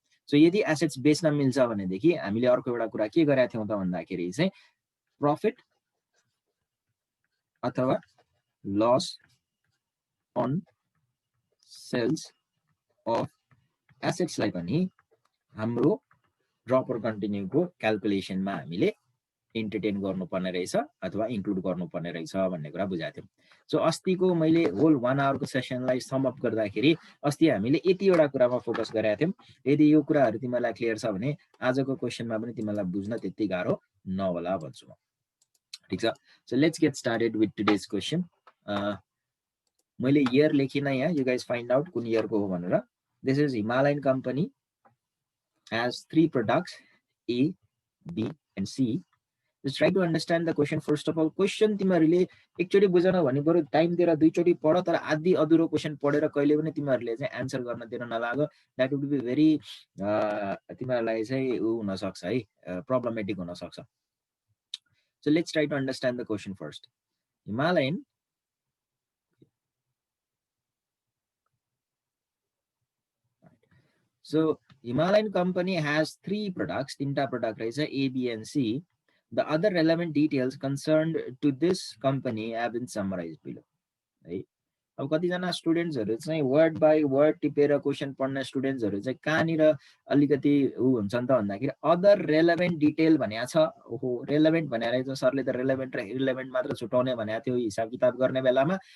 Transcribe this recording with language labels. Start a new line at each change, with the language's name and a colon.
Nepali: So यदि assets बेच्न मिल्छ भनेदेखि हामीले अर्को एउटा कुरा के गरेका थियौँ त भन्दाखेरि चाहिँ प्रफिट अथवा लस अन सेल्स अफ एसेट्सलाई पनि हाम्रो ड्रप अर कन्टिन्यूको क्यालकुलेसनमा हामीले इन्टरटेन गर्नुपर्ने रहेछ अथवा इन्क्लुड गर्नुपर्ने रहेछ भन्ने कुरा बुझाएको थियौँ। सो अस्तिको मैले होल 1 आवरको सेसनलाई समअप गर्दाखेरि अस्ति हामीले यतिवटा कुरामा फोकस गरेका थियौँ। यदि यो कुराहरू तिमीहरूलाई क्लियर छ भने आजको क्वेसनमा पनि तिमीलाई बुझ्न त्यति गाह्रो नहोला भन्छु म, ठिक छ।
English: So let's get started with today's question. मैले year लेखिनँ यहाँ, यु गाइज फाइन्ड आउट कुन इयरको हो भनेर। This is Himalayan company has 3 products A, B and C. Just try to understand the question first of all.
Nepali: Question तिमीहरूले एकचोटि बुझ्न भने बरु टाइम दिएर दुईचोटि पढ, तर आधी अधुरो क्वेसन पढेर कहिले पनि तिमीहरूले चाहिँ एन्सर गर्न दिन नलाग।
English: that would be very
Nepali: तिमीहरूलाई चाहिँ उ हुन सक्छ है, प्रब्लमेटिक हुन सक्छ।
English: So let's try to understand the question first. Himalayan So Himalayan company has 3 products,
Nepali: tinta product रहेछ
English: A, B and C. The other relevant details concerned to this company have been summarized below.
Nepali: है अब कतिजना स्टुडेन्ट्सहरू चाहिँ word by word टिपेर question पढ्ने स्टुडेन्ट्सहरू चाहिँ कहाँनिर अलिकति ऊ हुन्छ नि त भन्दाखेरि अदर रेलेभेन्ट डिटेल भनेको छ। ओहो रेलेभेन्ट भनेर चाहिँ सरले त रेलेभेन्ट र इरेलेभेन्ट मात्र छुटाउने भनेको थियो हिसाब किताब गर्ने बेलामा।